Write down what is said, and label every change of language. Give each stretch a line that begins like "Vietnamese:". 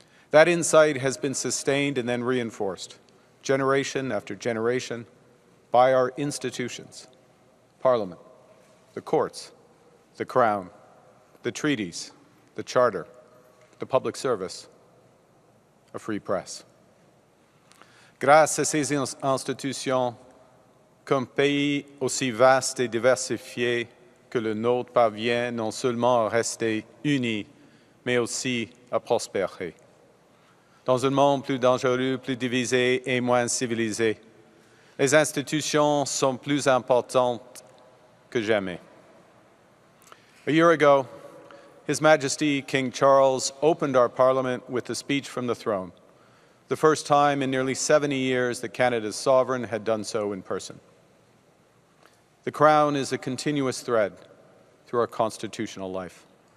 English: That insight has been sustained and then reinforced, generation after generation, by our institutions: Parliament, the courts, the Crown, the treaties, the Charter, the public service, a free press.
French: Grâce à ces institutions, qu'un pays aussi vaste et diversifié que le nôtre parvient non seulement à rester uni, mais aussi à prospérer. Dans un monde plus dangereux, plus divisé et moins civilisé, les institutions sont plus importantes que jamais.
English: A year ago, His Majesty King Charles opened our Parliament with a speech from the throne, the first time in nearly 70 years that Canada's sovereign had done so in person. The Crown is a continuous thread through our constitutional life.